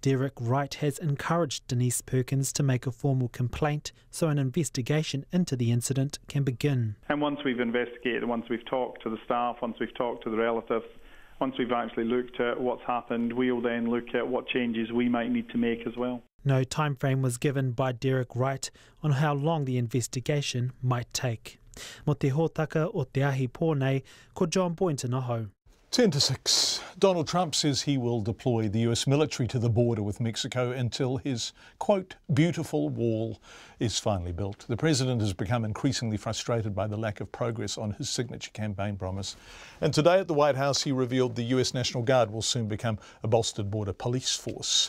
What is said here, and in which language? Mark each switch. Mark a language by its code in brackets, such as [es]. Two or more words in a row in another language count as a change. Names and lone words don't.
[en] Derek Wright has encouraged Denise Perkins to make a formal complaint so an investigation into the incident can begin. And once we've investigated, once we've talked to the staff, once we've talked to the relatives, once we've actually looked at what's happened, we'll then look at what changes we might need to make as well. No time frame was given by Derek Wright on how long the investigation might take. [mi] Mo te hōtaka o te ahi pōnei, ko John Boynton aho. [en] 10 to 6. Donald Trump says he will deploy the US military to the border with Mexico until his, quote, beautiful wall is finally built. The president has become increasingly frustrated by the lack of progress on his signature campaign promise. And today at the White House, he revealed the US National Guard will soon become a bolstered border police force.